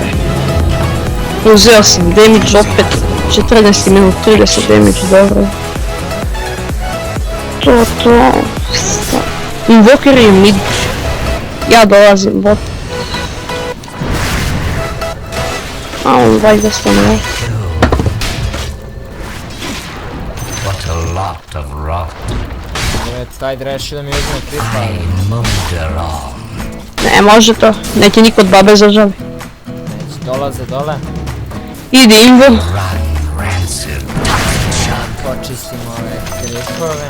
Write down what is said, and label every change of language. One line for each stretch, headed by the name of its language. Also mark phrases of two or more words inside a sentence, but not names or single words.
Serbian: Uzeo sam damage opet. 14 minut, 30 damage, dobro. To. Invoker je mid. Ja dolazim bot. A on valjda stanuje.
English: What a lot of rot.
Serbian: Ajde reši da mi uzme kripa.
English: I molder on.
Serbian: Ne može to, neće niko od babe zažali. Neće, dolaze dole. Idi Invo.
English: Run rancid.
Serbian: Počistimo ove kripove.